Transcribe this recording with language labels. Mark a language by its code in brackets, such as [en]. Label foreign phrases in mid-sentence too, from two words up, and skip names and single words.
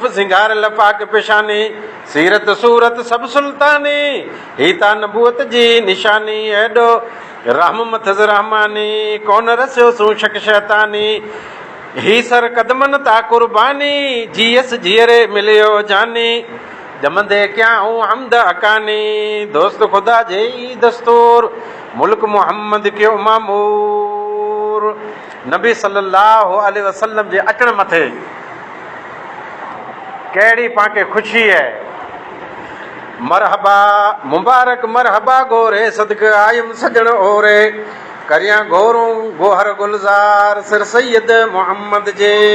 [sd] सिंगार लपाक पेशानी, सीरत सूरत सब सुल्तानी, ही ता नबूअत जी निशानी, एॾो रहम मथज़ रहमानी, कौन रसियो सू शक शैतानी, ही सर कदमन ता कुर्बानी, जीअस जीअरे मिलियो जानी, जमंदे क्या हूँ हमद हकानी, दोस्त खुदा जे ई दस्तूर, मुल्क मोहम्मद क्यों मामूर। नबी [ar] صلى الله عليه وسلم [sd] जे अचण मथे कहिड़ी पाण ख़ुशी है। मरहबा मुबारक मरहबा गोरे, सदक आयम सजण ओरे, करियां गोरूं गोहर गुलज़ार सिर सैयद मोहम्मद जे